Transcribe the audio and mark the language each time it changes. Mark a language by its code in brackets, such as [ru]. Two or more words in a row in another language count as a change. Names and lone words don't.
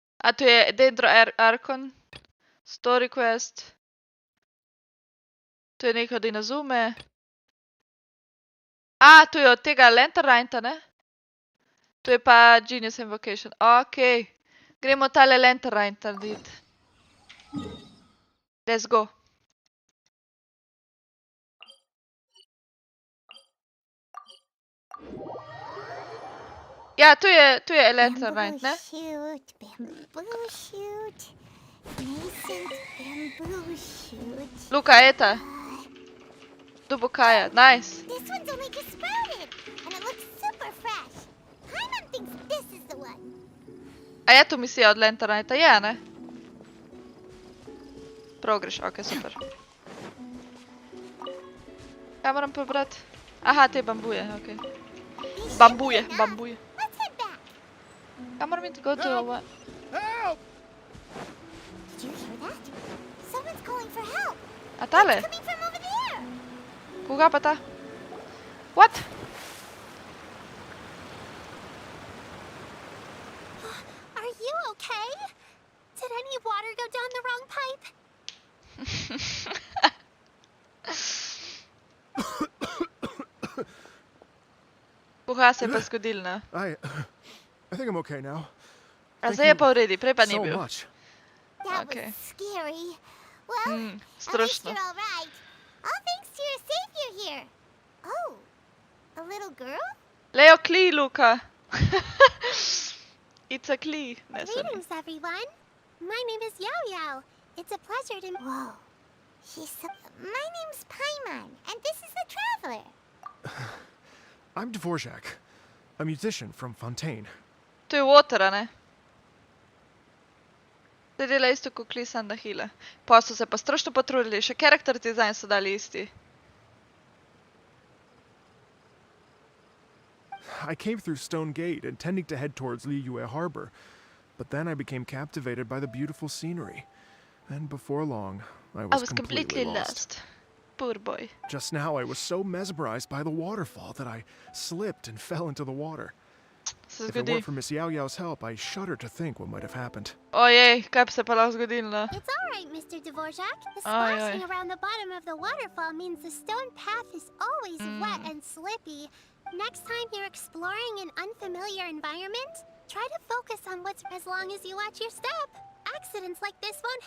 [sl] A tu je dentro Arkon. [en] Story quest. [sl] Tu je neko od Inazume. A, tu je od tega Lanternajta, ne? Tu je pa Genius Invocation. Ok. Gremo tale Lanternajt narediti. [en] Let's go. [sl] Ja, tu je Lanternajt, ne? [en] Bamboo shoot. Nascent bamboo shoot. Luka, eta. Dubokaja, nice. This one's only just sprouted, and it looks super fresh. Paimon thinks this is the one. [sl] A je tu misija od Lanternajta? Je, ne? Prav greš, ok, super. Kaj moram prebrati? Aha, te bambuje, ok. Bambuje. [en] Let's head back. [sl] Kaj moram iti [en] go to what? Help! Did you hear that? Someone's calling for help. [sl] A tale? [en] Coming from over there. [sl] Koga pa ta? [en] What? Are you okay? Did any water go down the wrong pipe? [sl] Koga se je pa zgodil, ne? [en] I think I'm okay now. [sl] A zdaj je pa v redu, prej pa ni [en] So [sl] bil. [en] much. That Okay. was scary. Well, at least [sl] Strašno. [en] you're all right. All thanks to your savior here. Oh, a little girl? Leo Klee, Luka. It's a Klee. Ne, sorry. Greetings, everyone. My name is Yao Yao. It's a pleasure to... Whoa. My name's Paimon, and this is the traveler. I'm Dvorak, a musician from Fontaine. [sl] Tu je Water, a ne? Te dela isto kot Klee, samo da hila. Pa so se pa strašno potrudili, še [en] character design [sl] so dali isti. [en] I came through Stone Gate, intending to head towards Liyue Harbor, but then I became captivated by the beautiful scenery. And before long, I was completely lost. Poor boy. Just now, I was so mesmerized by the waterfall that I slipped and fell into the water. [sl] Se [en] If it [sl] zgodi. [en] weren't for Miss Yao Yao's help, I shudder to think what might have happened. [sl] Ojej, kaj bi se pa lahko zgodilo? [en] It's all right, Mr. Dvorak. The Aye, splashing aye. around the bottom of the waterfall means the stone path is always wet and slippy. Next time you're exploring an unfamiliar environment, try to focus on what's as long as you watch your step. Accidents like this won't...